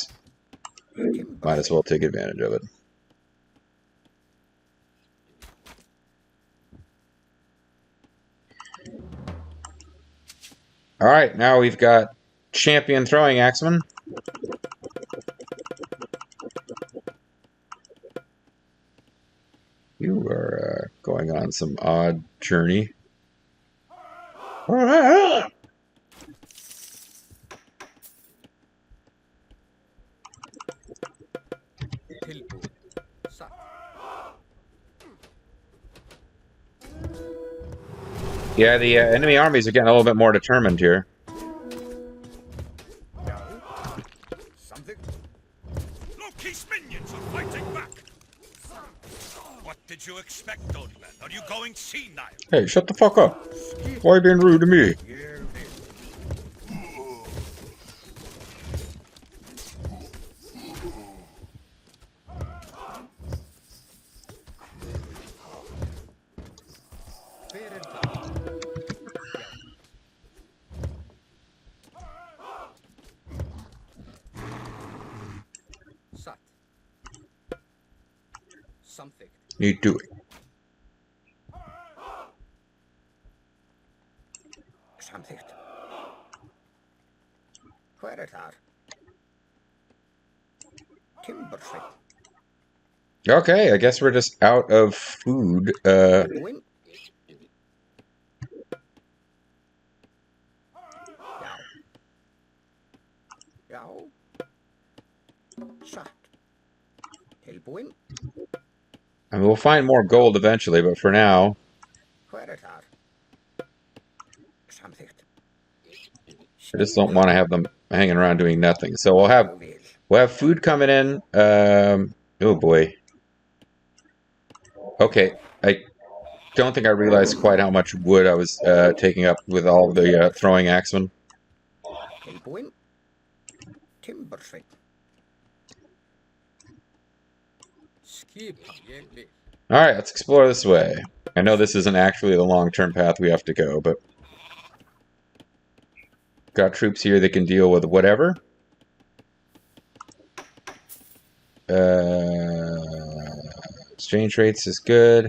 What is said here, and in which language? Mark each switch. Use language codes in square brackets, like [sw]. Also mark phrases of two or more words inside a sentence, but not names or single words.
[en] Might as well take advantage of it. Alright, now we've got champion throwing axeman. You are going on some odd journey. [is] Tilbúin. Satt. [en] Yeah, the enemy armies are getting a little bit more determined here. [is] Já. Samþykkt. [en] Loki's minions are fighting back. What did you expect, old man? Are you going senile? Hey, shut the fuck up. Why are you being rude to me? [is] Ég vil. Hver þar? Já. Satt. Samþykkt. [en] You do it. [is] Samþykkt. Hver þar? Timbersveinn. [en] Okay, I guess we're just out of food. [is] Tilbúin. Já. Já. Satt. Tilbúin. [en] I mean, we'll find more gold eventually, but for now, [is] Hver þar? Samþykkt. [en] I just don't want to have them hanging around doing nothing. So we'll have food coming in. Oh boy. Okay, I don't think I realized quite how much wood I was taking up with all of the throwing axemen. [is] Tilbúin. Timbersveinn. Skipan. Ég vil. [en] All right, let's explore this way. I know this isn't actually the long-term path we have to go, but got troops here that can deal with whatever. Exchange rates is good.